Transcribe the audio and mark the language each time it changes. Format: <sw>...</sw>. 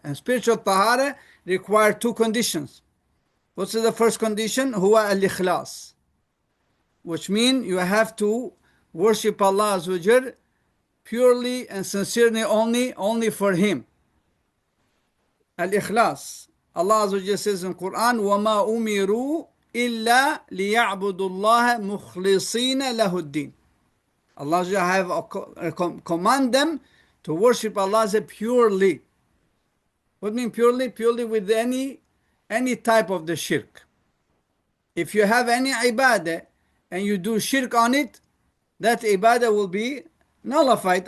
<en>And spiritual tahara require two conditions. What's the first condition?</en> <ar>Huwa al-ikhlas,</ar> <en>which means you have to worship Allah Azza wa Jal purely and sincerely only for Him. Al-ikhlas. Allah Azza wa Jal says in Qur'an,</en> <ar>وَمَا أُمِرُوا إِلَّا لِيَعْبُدُوا اللَّهَ مُخْلِصِينَ لَهُ الدِّينَ.</ar> <en>Allah Azza wa Jal have command them to worship Allah purely. What mean purely? Purely with any type of the shirk. If you have any ibadah and you do shirk on it, that ibadah will be nullified.</en>